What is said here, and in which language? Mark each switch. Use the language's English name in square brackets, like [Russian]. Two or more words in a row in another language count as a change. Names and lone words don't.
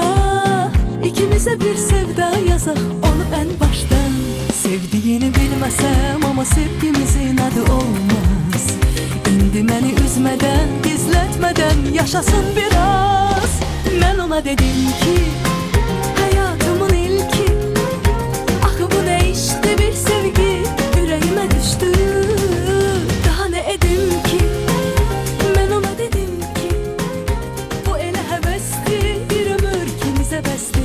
[Azerbaijani] İkimizə bir sevda yazaq onu [Turkish] en baştan. [Azerbaijani] Sevdiğini bilməsəm ama sevgimizin adı olmaz. İndi məni üzmədən, gizlətmədən yaşasın biraz. Mən ona dedim ki hayatımın ilki. [Turkish] Bu ne işte bir sevgi, yüreğime düştü. Daha ne edim ki? Ben ona dedim ki [Azerbaijani] bu elə həvəsdi, bir ömür kimizə bəsdi.